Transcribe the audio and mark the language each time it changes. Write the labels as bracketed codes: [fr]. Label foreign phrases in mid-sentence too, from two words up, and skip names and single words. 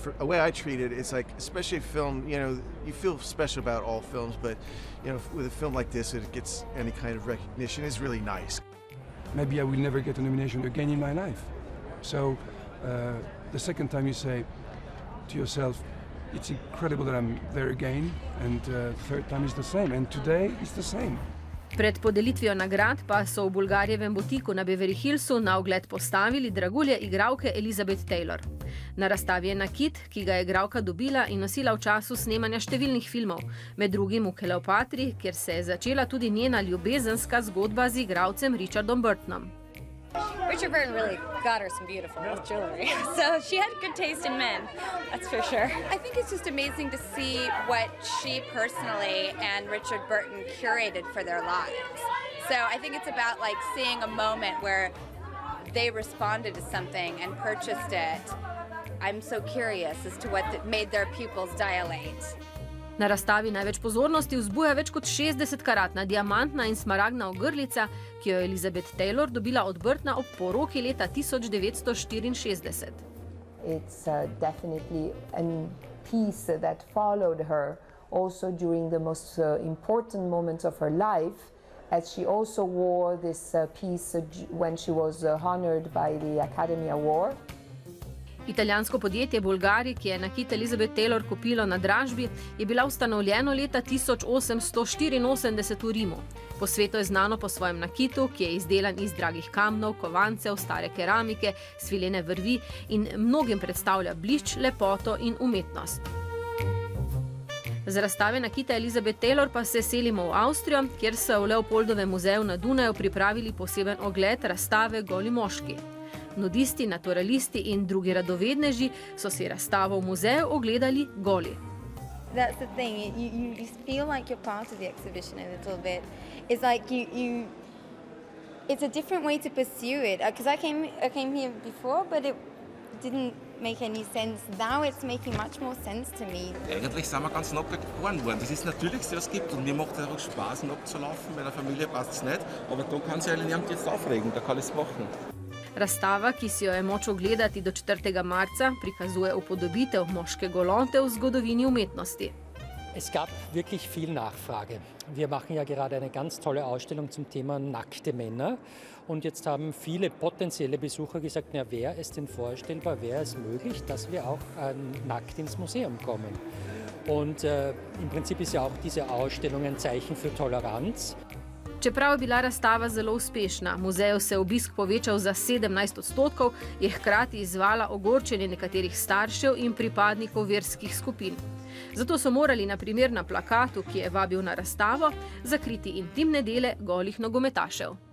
[en] The way I treat it, it's like, especially a film. You know, you feel special about all films, but you know, with a film like this, it gets any kind of recognition. It's really nice. Maybe I will never get a nomination again in my life. So the second time you say to yourself, it's incredible that I'm there again, and the third time is the same, and today is the same. [sl] Pred podelitvijo nagrad pa so v Bulgarjevem butiku na Beverly Hillsu na ogled postavili dragulje igralke Elizabeth Taylor. Na razstavi je nakit, ki ga je igralka dobila in nosila v času snemanja številnih filmov, med drugim v Kleopatri, kjer se je začela tudi njena ljubezenska zgodba z igralcem Richardom Burtonom. [en] Richard Burton really got her some beautiful jewelry. So she had good taste in men, that's for sure. I think it's just amazing to see what she personally and Richard Burton curated for their lives. So I think it's about like seeing a moment where they responded to something and purchased it. I'm so curious as to what made their pupils dilate. [sl] Na razstavi največ pozornosti vzbuja več kot 60-karatna diamantna in smaragdna ogrlica, ki jo je Elizabeth Taylor dobila od Burtona ob poroki leta 1964. [en] It's definitely a piece that followed her also during the most important moments of her life, as she also wore this piece when she was honored by the Academy Award. [sl] Italijansko podjetje Bulgari, ki je nakit Elizabeth Taylor kupilo na dražbi, je bila ustanovljeno leta 1884 v Rimu. Po svetu je znano po svojem nakitu, ki je izdelan iz dragih kamnov, kovancev, stare keramike, svilene vrvi in mnogim predstavlja blišč, lepoto in umetnost. Z razstave nakita Elizabeth Taylor pa se selimo v Avstrijo, kjer so v Leopoldovem muzeju na Dunaju pripravili poseben ogled razstave Goli moški. Nudisti, naturalisti in drugi radovedneži so si razstavo v muzeju ogledali goli. [en] That's the thing, you feel like you're part of the exhibition a little bit. It's like it's a different way to pursue it. Because I came here before, but it didn't make any sense. Now it's making much more sense to me. [de] Eigentlich sind wir ganz nackig geboren worden. Das ist das Natürlichste, was es gibt. Und mir macht es einfach Spaß, nackt zu laufen. Meiner Familie passt es nicht. Aber da kann sich eigentlich niemand jetzt aufregen, da kann ich es machen. [sl] Razstava, ki si jo je moč ogledati do 4. marca, prikazuje upodobitev moške golote v zgodovini umetnosti. [de] Es gab wirklich viel Nachfrage. Wir machen ja gerade eine ganz tolle Ausstellung zum Thema nackte Männer. Und jetzt haben viele potenzielle Besucher gesagt, na, wäre es denn vorstellbar, wäre es möglich, dass wir auch nackt ins Museum kommen. Und im Prinzip ist ja auch diese Ausstellung ein Zeichen für Toleranz. [sl] Čeprav je bila razstava zelo uspešna, muzeju se je obisk povečal za 17%, je hkrati izzvala ogorčenje nekaterih staršev in pripadnikov verskih skupin. Zato so morali na primer na plakatu, ki je vabil na razstavo, zakriti intimne dele golih nogometašev.